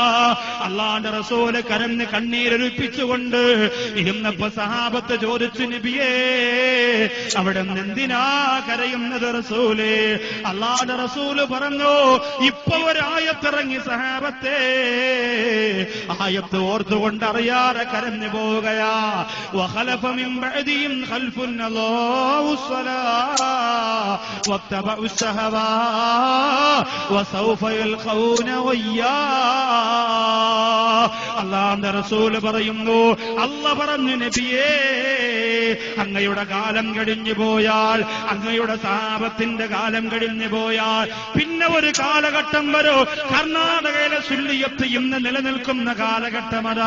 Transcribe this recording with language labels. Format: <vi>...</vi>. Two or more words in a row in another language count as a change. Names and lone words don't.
<ml>അല്ലാഹുവിന്റെ റസൂല് കരഞ്ഞ് കണ്ണീരൊലിപ്പിച്ചുകൊണ്ട് ഇരുന്നപ്പോ സഹാബത്ത് ചോദിച്ചു, നബിയേ അവിടെ എന്തിനാ കരയുന്നത് റസൂലേ? അല്ലാഹുവിന്റെ റസൂല് പറഞ്ഞു, ഇപ്പൊ ഒരായത്തിറങ്ങി സഹാബത്തെ, ആയത്ത് ഓർത്തുകൊണ്ട് അറിയാതെ കരഞ്ഞു പോവുകയാ.</ml> <ar>وخلف من بعدهم خلف أضاعوا الصلاة واتبعوا الشهوات وسوف يلقون غيا.</ar> <ml>അല്ലാഹുവിന്റെ റസൂല് പറയുന്നു, അല്ലാഹ് പറഞ്ഞു, നബിയേ അങ്ങയുടെ കാലം കഴിഞ്ഞു പോയാൽ, അങ്ങയുടെ സഹാബത്തിന്റെ കാലം കഴിഞ്ഞു പോയാൽ പിന്നെ ഒരു കാലഘട്ടം വരും. കർണാടകയിലെ സുല്ലിയത്ത് ഇന്ന് നിലനിൽക്കുന്ന കാലഘട്ടമതാ.</ml>